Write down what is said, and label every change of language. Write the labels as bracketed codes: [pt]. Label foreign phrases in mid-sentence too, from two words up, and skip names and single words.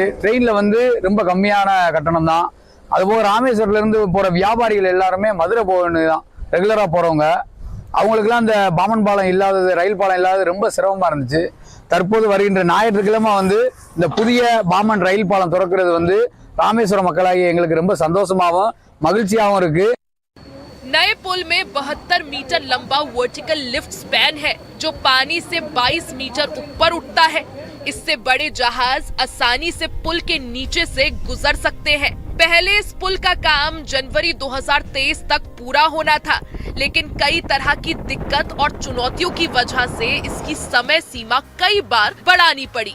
[ta] ட்ரெயின்ல வந்து ரொம்ப கம்மியான கட்டணம் தான். அதுபோக ராமேஸ்வரத்துல இருந்து போற வியாபாரிகள் எல்லாருமே மதுரை போகணுதான் ரெகுலரா போறவங்க. அவங்களுக்குலாம் இந்த பாமன் பாலம் இல்லாதது, ரயில் பாலம் இல்லாதது ரொம்ப சிரமமா இருந்துச்சு. தற்போது வருகின்ற ஞாயிற்றுக்கிழமை வந்து இந்த புதிய பாமன் ரயில் பாலம் திறக்கிறது வந்து ராமேஸ்வரம் மக்களாகிய எங்களுக்கு ரொம்ப சந்தோஷமாகவும் மகிழ்ச்சியாகவும் இருக்கு. [hi] नए पुल में 72 मीटर लंबा [en] vertical lift span [hi] है जो पानी से 22 मीटर ऊपर उठता है। इससे बड़े जहाज आसानी से पुल के नीचे से गुजर सकते हैं। पहले इस पुल का काम जनवरी 2023 तक पूरा होना था, लेकिन कई तरह की दिक्कत और चुनौतियों की वजह से इसकी समय सीमा कई बार बढ़ानी पड़ी।